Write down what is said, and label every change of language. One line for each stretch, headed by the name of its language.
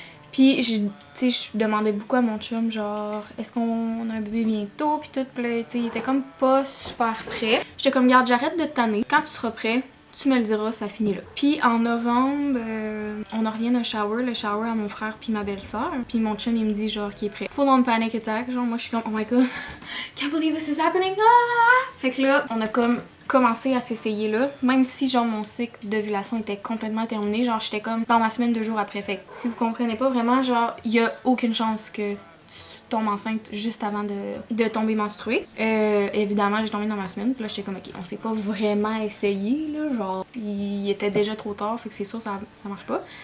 French: Puis, je demandais beaucoup à mon chum, genre, est-ce qu'on a un bébé bientôt? Puis tout, puis là, il était comme pas super prêt. J'étais comme, garde, j'arrête de te tanner. Quand tu seras prêt, tu me le diras, ça finit là. Puis en novembre, on en revient d'un shower, le shower à mon frère puis ma belle-sœur. Puis mon chum, il me dit, genre, qu'il est prêt.
English: Full on panic attack,
French: genre, moi, je suis comme,
English: oh my god, can't believe this is happening! Ah!
French: Fait que là, on a comme commencé à s'essayer là, même si genre mon cycle d'ovulation était complètement terminé, genre j'étais comme dans ma semaine 2 jours après. Fait que si vous comprenez pas vraiment, genre il y a aucune chance que tu tombes enceinte juste avant de tomber menstruée. Évidemment j'ai tombé dans ma semaine, puis là j'étais comme ok, on s'est pas vraiment essayé là, genre il était déjà trop tard, fait que c'est sûr ça marche pas.